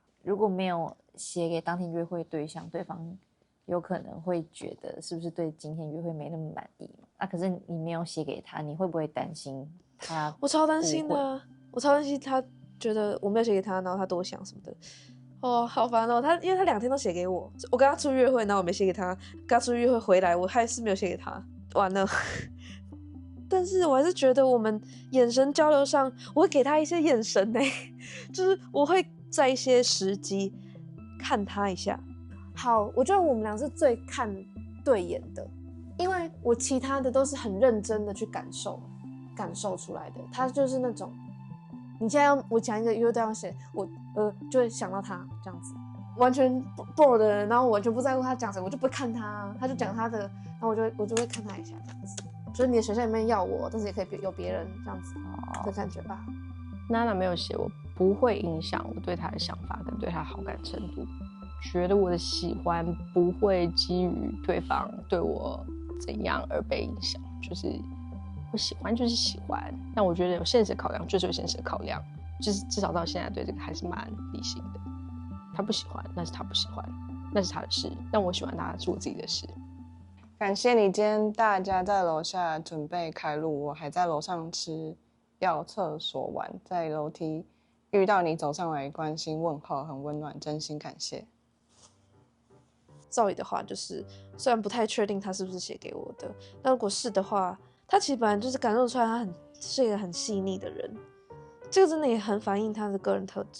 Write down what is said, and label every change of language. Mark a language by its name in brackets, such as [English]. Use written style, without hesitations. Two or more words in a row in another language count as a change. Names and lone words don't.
[Chinese] 如果沒有寫給當天約會對象，對方有可能會覺得是不是對今天約會沒那麼滿意嘛？可是你沒有寫給他，你會不會擔心他？我超擔心的，我超擔心他覺得我沒有寫給他，然後他多想什麼的。哦，好煩哦！因為他2天都寫給我，我跟他出去約會，然後我沒寫給他，跟他出去約會回來，我還是沒有寫給他，完了。但是我還是覺得我們眼神交流上，我會給他一些眼神呢，就是我會在一些時機看他一下。好，我覺得我們倆是最看對眼的，因為我其他的都是很認真的去感受出來的，他就是那種。你現在要我講一個約對象寫，我就會想到他這樣子，完全 bored 的人，然後我完全不在乎他講什麼，我就不會看他，他就講他的，然後我就會看他一下這樣子。所以你的選項裡面要我，但是也可以有別人這樣子的感覺吧。娜娜沒有寫，我不會影響我對他的想法跟對他好感程度，覺得我的喜歡不會基於對方對我怎樣而被影響，就是。我喜歡就是喜歡，但我覺得有現實考量就是有現實考量，就是至少到現在對這個還是蠻理性的。他不喜歡，那是他不喜歡，那是他的事，但我喜歡他是我自己的事。感謝你今天大家在樓下準備開錄，我還在樓上吃要廁所玩，在樓梯遇到你走上來關心問候，很溫暖，真心感謝。 Zoe的話就是雖然不太確定他是不是寫給我的，但如果是的話，他其實本來就是感受出來他是一個很細膩的人，這個真的也很反映他的個人特質。